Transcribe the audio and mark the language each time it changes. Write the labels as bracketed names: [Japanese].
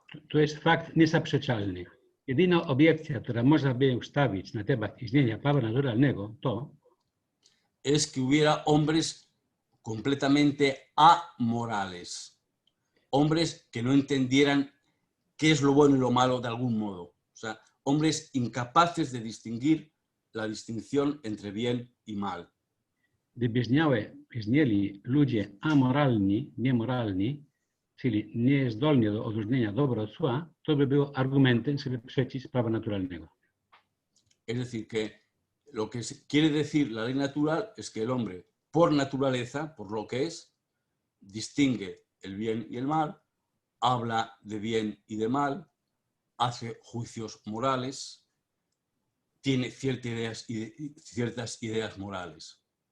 [Polish] To jest fakt niezaprzeczalny. Jedyna obiekcja, która można by ustawić na temat istnienia prawa naturalnego, to [Spanish] es que hubiera hombres completamente amorales, hombres que no entendieran qué es lo bueno y lo malo de algún modo, o sea, hombres incapaces de distinguir la distinción entre bien y mal. [Polish] Gdyby istnieli ludzie amoralni, niemoralni, czyli niezdolni do odróżnienia dobra od zła, to by było argumentem sobie przeciw prawa naturalnego. [Spanish] Es decir, que lo que quiere decir la ley natural es que el hombre, por naturaleza, por lo que es, distingue el bien y el mal, habla de bien y de mal, hace juicios morales, tiene ciertas ideas morales.